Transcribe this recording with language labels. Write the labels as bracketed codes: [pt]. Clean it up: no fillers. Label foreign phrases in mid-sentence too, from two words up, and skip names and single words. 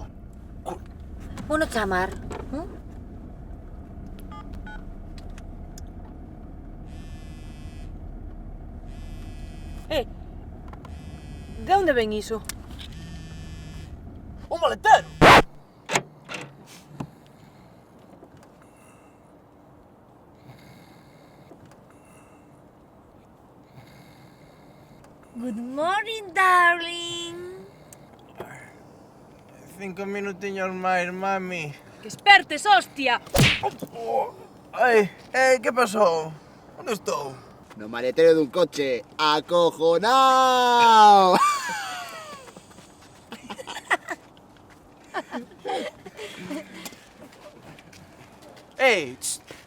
[gl] Bueno, chamar. De onde ven iso? Un maletero! [en] Good morning, darling. [gl] 5 minutiños máis, mami. Que espertes, hostia! Ai, que pasou? Onde estou? No maletero dun coche. ¡Acojonao! Ei, tss.